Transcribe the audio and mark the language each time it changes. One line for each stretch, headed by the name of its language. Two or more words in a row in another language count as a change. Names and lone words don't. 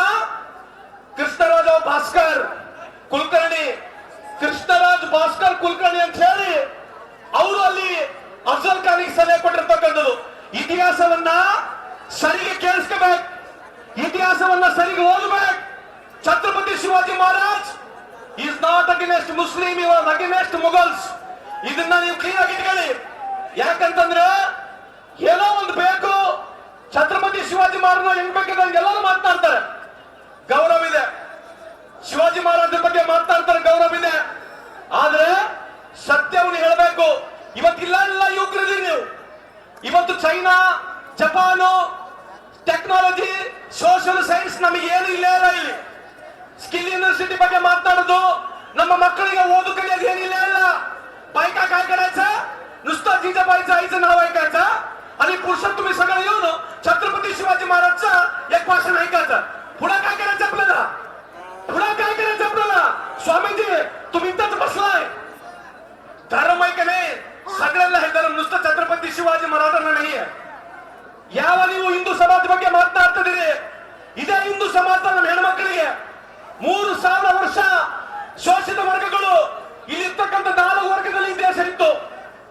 Kannada: ಕೃಷ್ಣರಾಜ ಭಾಸ್ಕರ್ ಕುಲಕರ್ಣಿ, ಕೃಷ್ಣರಾಜ್ ಭಾಸ್ಕರ್ ಕುಲಕರ್ಣಿ ಅಂತ ಹೇಳಿ ಅವರು ಅಲ್ಲಿ ಅಫ್ಜಲ್ ಖಾನ್ಗೆ ಸಲಹೆ ಕೊಟ್ಟಿರ್ತಕ್ಕಂಥದ್ದು. ಇತಿಹಾಸವನ್ನ ಸರಿಗೆ ಕೇಳಿಸ್ಕೋಬೇಕು, ಇತಿಹಾಸವನ್ನ ಸರಿಗೆ ಓದಬೇಕು.
English: ಛತ್ರಪತಿ ಶಿವಾಜಿ ಮಹಾರಾಜ್ is not against Muslim, he was against ಮುಗಲ್ಸ್.
Kannada: ಇದನ್ನ ನೀವು ಕ್ಲಿಯರ್ ಆಗಿ ಇಟ್ಕೊಳ್ಳಿ. ಯಾಕಂತಂದ್ರೆ ಏನೋ ಒಂದು ಬೇಕು, ಛತ್ರಪತಿ ಶಿವಾಜಿ ಮಹಾರಾಜ್ ಹೆಂಗ್ ಬೇಕಾದಂಗೆ ಎಲ್ಲರೂ ಮಾತನಾಡ್ತಾರೆ, ಗೌರವ ಇದೆ. ಶಿವಾಜಿ ಮಹಾರಾಜರ ಬಗ್ಗೆ ಮಾತನಾಡ್ತಾರೆ, ಗೌರವ ಇದೆ. ಆದ್ರೆ ಸತ್ಯವನ್ನು ಹೇಳಬೇಕು. ಇವತ್ತಿಲ್ಲ ಯುವಕರಿದ್ದೀರಿ ನೀವು. ಇವತ್ತು ಚೈನಾ, ಜಪಾನು, ಟೆಕ್ನಾಲಜಿ,
English: social science
Kannada: ನಮಗೆ ಏನು ಇಲ್ಲ. ಇಲ್ಲಿ
English: skill university
Kannada: ಬಗ್ಗೆ ಮಾತನಾಡೋದು, ನಮ್ಮ मಕ್ಕಳಿಗೆ ಓದು ಕಲಿಯೋದು ಏನಿಲ್ಲ.
Marathi: बायका काय करायचं, नुसतं जिजाबाईचं आईचं नाव ऐकायचं आणि पुरुषात तुम्ही सगळं येऊन छत्रपती शिवाजी महाराजचं एक भाषण ऐकायचं. पुढे काय करायचं आपल्याला? पुढे काय करायचं आपल्याला? स्वामीजी तुम्ही इथंच बसलाय, धर्म आहे का नाही? सगळ्यांना हे धर्म, नुसतं छत्रपती शिवाजी महाराजांना नाहीये.
Kannada: ಯಾವ ನೀವು ಹಿಂದೂ ಸಮಾಜ ಬಗ್ಗೆ ಮಾತನಾಡ್ತಿದ್ದೀರಿ, ಇದೇ ಹಿಂದೂ ಸಮಾಜದ ನಮ್ಮ ಹೆಣ್ಮಕ್ಳಿಗೆ 3000 ವರ್ಷ ಶೋಷಿತ ವರ್ಗಗಳು, ಇಲ್ಲಿರ್ತಕ್ಕಂಥ 4 ವರ್ಗದಲ್ಲಿ ದೇಶ ಇತ್ತು.